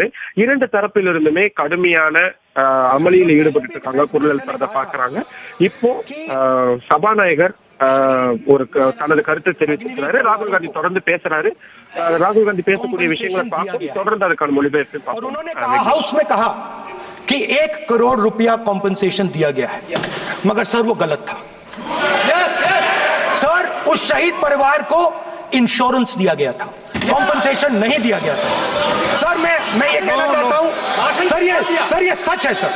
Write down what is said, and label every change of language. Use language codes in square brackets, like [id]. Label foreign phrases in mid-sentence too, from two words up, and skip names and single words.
[ta] இரண்டு தரப்பிலிருந்துமே கடுமையான அமளியில் ஈடுபட்டு இருக்காங்க, குரல் எழுப்புறதை பாக்குறாங்க. இப்போ சபாநாயகர் ஒரு தனது கருத்தை தெரிவிச்சிருக்கிறாரு. ராகுல் காந்தி தொடர்ந்து பேசுறாரு. ராகுல் காந்தி பேசக்கூடிய விஷயங்களை பார்ப்போம், தொடர்ந்து அதுக்கான மொழிபெயர்ப்பு பார்ப்போம். [hi] हाउस में कहा कि 1 करोड़ रुपया कॉम्पनसेशन दिया गया है, मगर सर वो गलत था। सर उस शहीद परिवार को इंश्योरेंस दिया गया था, कॉम्पनसेशन नहीं दिया गया था। सर मैं ये कहना चाहता हूं, सर ये सच है सर।